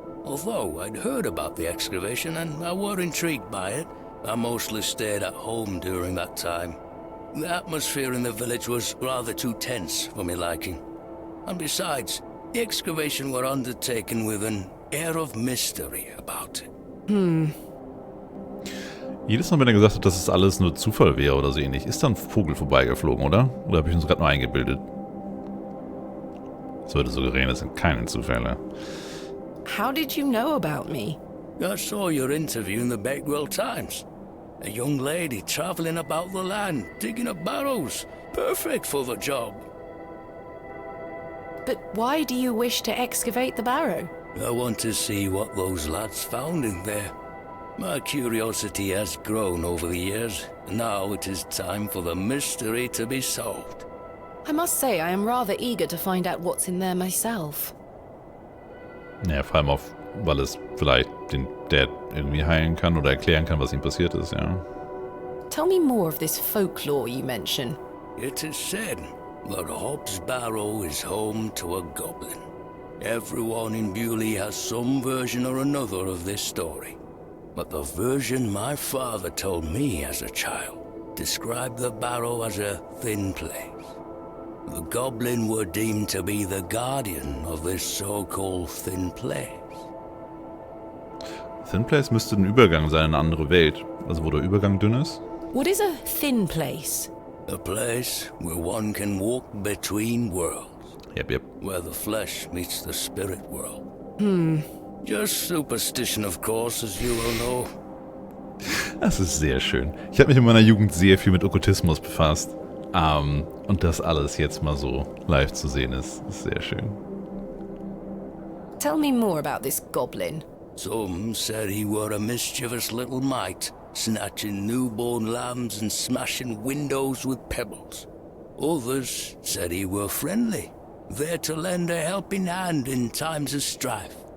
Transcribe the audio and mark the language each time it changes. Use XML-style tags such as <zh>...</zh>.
<en>Although I'd heard about the excavation and I were intrigued by it, I mostly stayed at home during that time. The atmosphere in the village was rather too tense for me liking. And besides, the excavation were undertaken with an air of mystery about it.</en> <de>Jedes Mal, wenn er gesagt hat, dass es alles nur Zufall wäre oder so ähnlich, ist da ein Vogel vorbeigeflogen, oder? Oder habe ich uns gerade nur eingebildet? Es würde suggerieren, das sind keine Zufälle.</de> <en>How did you know about me? I saw your interview in the Bakewell Times. A young lady traveling about the land, digging up barrows. Perfect for the job. But why do you wish to excavate the barrow? I want to see what those lads found in there. My curiosity has grown over the years, and now it is time for the mystery to be solved. I must say I am rather eager to find out what's in there myself.</en> <de>Ja, vor allem auf, weil es vielleicht den Dad irgendwie heilen kann oder erklären kann, was ihm passiert ist, ja.</de> <en>Tell me more of this folklore you mention. It is said that Hob's Barrow is home to a goblin. Everyone in Bewley has some version or another of this story. But the version my father told me as a child described the barrow as a thin place. The goblin were deemed to be the guardian of this so-called thin place.</en> <de>Thin Place müsste ein Übergang sein in eine andere Welt. Also wo der Übergang dünn ist.</de> <en>What is a thin place? A place where one can walk between worlds. Yep. Where the flesh meets the spirit world. Just superstition, of course, as you will know.</en> <de>Das ist sehr schön. Ich habe mich in meiner Jugend sehr viel mit Okkultismus befasst. Und das alles jetzt mal so live zu sehen ist sehr schön.</de> <en>Tell me more about this goblin. Some said he were a mischievous little mite, snatching newborn lambs and smashing windows with pebbles. Others said he were friendly, there to lend a helping hand in times of strife.</en>